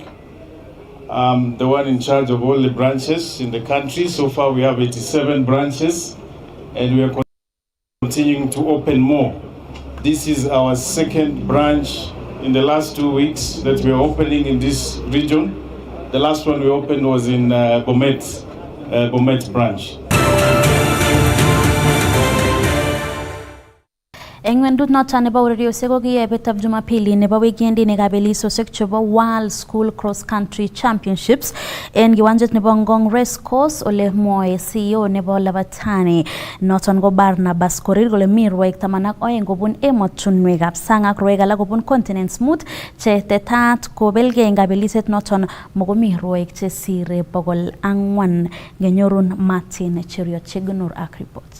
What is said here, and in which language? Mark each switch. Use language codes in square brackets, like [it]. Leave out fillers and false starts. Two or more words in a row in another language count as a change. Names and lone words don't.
[en] I'm the one in charge of all the branches in the country. So far we have 87 branches and we are continuing to open more. This is our second branch in the last 2 weeks that we are opening in this region. The last one we opened was in Bomet branch. [kln] Eng wendut noton nebo ureriosiek ko kiyebetab Jumapili nebo weekendi ne kabelisosiek chebo World School Cross Country Championships en kiwanjet nebo Ngong Race Course ole mwoe CEO nebo Labatani noton ko Barnabas Korir kole mi rwoik 12 kobun emotunwekab sang ak rwoik alak kobun continents mut che tetat kobelge eng kabeliset noton mokomi rwoik che sire 400 ngenyorun Martin Cheriot Chegunur ak report.